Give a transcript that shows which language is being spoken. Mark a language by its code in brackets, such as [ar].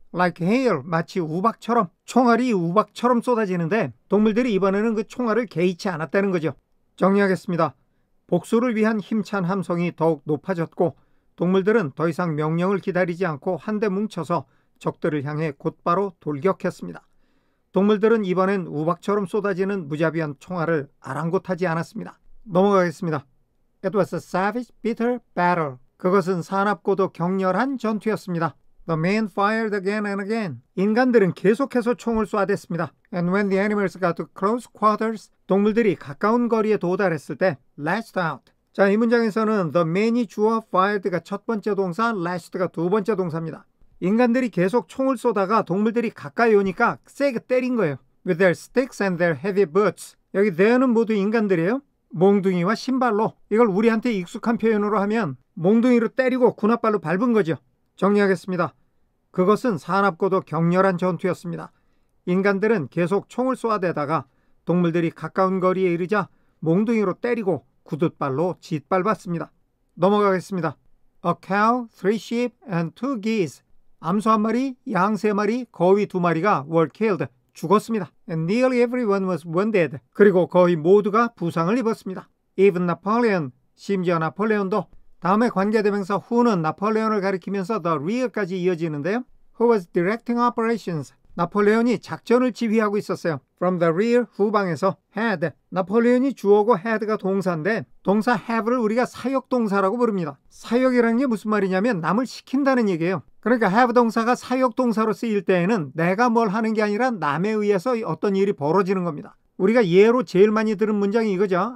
[en] Like hail, [ko] 마치 우박처럼, 총알이 우박처럼 쏟아지는데 동물들이 이번에는 그 총알을 개의치 않았다는 거죠. 정리하겠습니다. 복수를 위한 힘찬 함성이 더욱 높아졌고 동물들은 더 이상 명령을 기다리지 않고 한데 뭉쳐서 적들을 향해 곧바로 돌격했습니다. 동물들은 이번엔 우박처럼 쏟아지는 무자비한 총알을 아랑곳하지 않았습니다. 넘어가겠습니다. [en] It was a savage, bitter battle. [ko] 그것은 사납고도 격렬한 전투였습니다. [en] The men fired again and again. [ko] 인간들은 계속해서 총을 쏴댔습니다. [en] And when the animals got to close quarters, [ko] 동물들이 가까운 거리에 도달했을 때 [en] lashed out. [ko] 자, 이 문장에서는 the men이 주어 fired가 첫 번째 동사, lashed가 두 번째 동사입니다. 인간들이 계속 총을 쏘다가 동물들이 가까이 오니까 세게 때린 거예요. [en] With their sticks and their heavy boots. [ko] 여기 there는 모두 인간들이에요. 몽둥이와 신발로. 이걸 우리한테 익숙한 표현으로 하면 몽둥이로 때리고 군홧발로 밟은 거죠. 정리하겠습니다. 그것은 사납고도 격렬한 전투였습니다. 인간들은 계속 총을 쏘아대다가 동물들이 가까운 거리에 이르자 몽둥이로 때리고 구둣발로 짓밟았습니다. 넘어가겠습니다. [en] A cow, 3 sheep, and 2 geese. [ko] 암소 1마리, 양 3마리, 거위 2마리가 [en] were killed. [ko] 죽었습니다. [en] And nearly everyone was wounded. [ko] 그리고 거의 모두가 부상을 입었습니다. [en] Even Napoleon, [ko] 심지어 나폴레온도. 다음에 관계대명사 who는 나폴레온을 가리키면서 the rear까지 이어지는데요. [en] Who was directing operations. [ko] 나폴레온이 작전을 지휘하고 있었어요. [en] From the rear, [ko] 후방에서 [en] had. [ko] 나폴레온이 주어고 had가 동사인데 동사 have를 우리가 사역동사라고 부릅니다. 사역이라는 게 무슨 말이냐면 남을 시킨다는 얘기예요. 그러니까 have 동사가 사역동사로 쓰일 때에는 내가 뭘 하는 게 아니라 남에 의해서 어떤 일이 벌어지는 겁니다. 우리가 예로 제일 많이 들은 문장이 이거죠.